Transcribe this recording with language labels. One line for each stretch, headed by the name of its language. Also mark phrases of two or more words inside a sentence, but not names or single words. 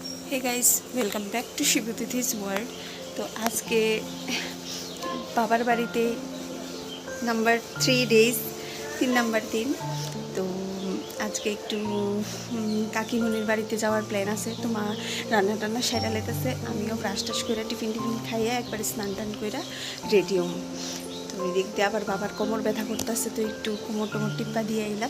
English: Hey guys welcome back to Shibutithi's world.
Bangla: তো আজকে বাবার বাড়িতে নম্বর 3 ডেজ 3 নম্বর দিন। তো আজকে এক কাকীমুনির বাড়িতে যাবার প্ল্যান আছে। তো মা রান্না টান্না সেরা লেতেছে, আমিও ব্রাশ টাশ কইরা টিফিন খাইয়া একবারে স্নান টান কইরা রেডি হম। তো এদিক দিয়ে আবার বাবার কোমর ব্যথা করতেছে, তো একটু কোমর টমর টিপ্পা দিয়ে এলাম।